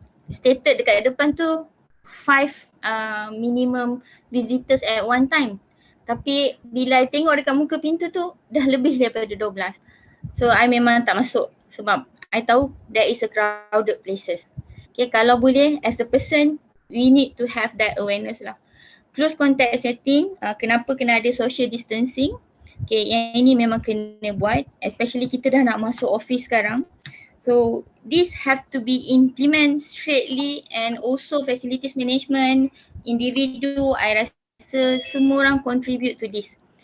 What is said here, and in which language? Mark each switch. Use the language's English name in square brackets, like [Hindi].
[English] Stated [Malay] dekat depan tu [English] 5 minimum visitors at one time. [Malay] Tapi bila I tengok dekat muka pintu tu dah lebih daripada 12. So I memang tak masuk sebab I tahu [English] there is a crowded places. Okay, [Malay] kalau boleh [English] as a person we need to have that awareness lah. Close contact setting, [Malay] kenapa kena ada [English] social distancing? [Malay] Okay, yang ini memang kena buat, especially kita dah nak masuk office sekarang. [English] So this have to be implement straightly, and also facilities management, individu, I rasa semua orang contribute to this.